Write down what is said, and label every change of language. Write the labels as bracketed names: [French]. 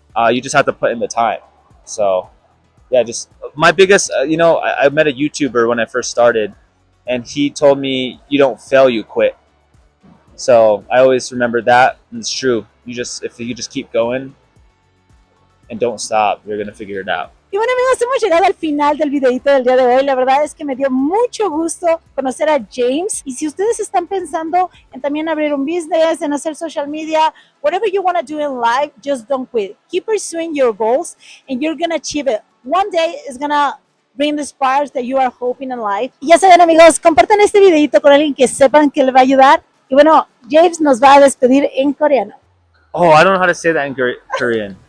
[English] You just have to put in the time. So yeah, just my biggest, I met a YouTuber when I first started, and he told me, "You don't fail, you quit." So I always remember that, and it's true. If you just keep going and don't stop, you're gonna figure it out. [Spanish] Y bueno, amigos, hemos llegado al final del videito del día de hoy. La verdad es que me dio mucho gusto conocer a James. Y si ustedes están pensando en también abrir un business, en hacer social media, [English] whatever you want to do in life, just don't quit. Keep pursuing your goals and you're going to achieve it. One day it's going to bring the sparks that you are hoping in life. [Spanish] Y ya saben, amigos, compartan este videito con alguien que sepan que le va a ayudar. Y bueno, James nos va a despedir en coreano. [English] Oh, I don't know how to say that in Korean.